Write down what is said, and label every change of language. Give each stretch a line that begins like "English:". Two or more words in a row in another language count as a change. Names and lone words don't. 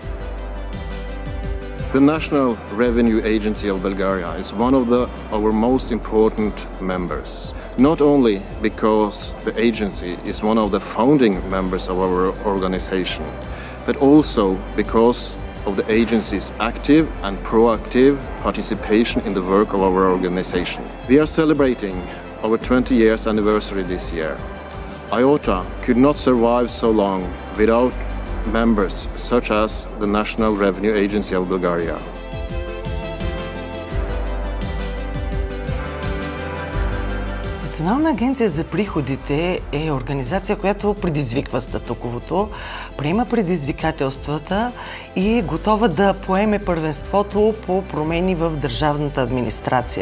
English: The National Revenue Agency of Bulgaria is one of our most important members, not only because the agency is one of the founding members of our organization, but also because of the agency's active and proactive participation in the work of our organization. We are celebrating our 20 years anniversary this year. IOTA could not survive so long without members such as the National Revenue Agency of Bulgaria.
Bulgarian: Национална агенция за приходите е организация, която предизвиква статуквото, приема предизвикателствата и е готова да поеме първенството по промени в държавната администрация.